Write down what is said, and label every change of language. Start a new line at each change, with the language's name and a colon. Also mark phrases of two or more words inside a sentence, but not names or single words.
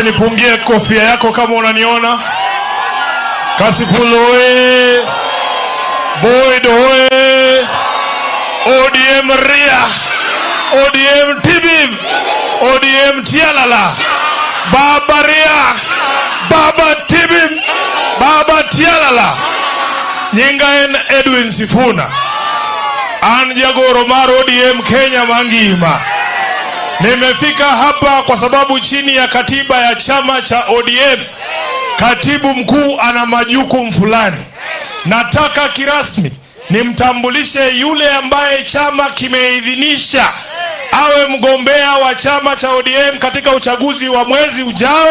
Swahili: nipungie kofia yako kama unaniona.
Luo (Kenya and Tanzania): Kasipul oye! Beyd Were! ODM Ria! ODM Tibim! ODM Tialala! Baba Ria! Baba Tibim! Baba Tialala! Nyingaen Edwin Sifuna. An jagoro mar ODM Kenya mangima.
Swahili: Nimefika hapa kwa sababu chini ya katiba ya chama cha ODM, katibu mkuu ana majukumu fulani. Nataka kirasmi nimtambulishe yule ambaye chama kimeidhinisha awe mgombea wa chama cha ODM katika uchaguzi wa mwezi ujao.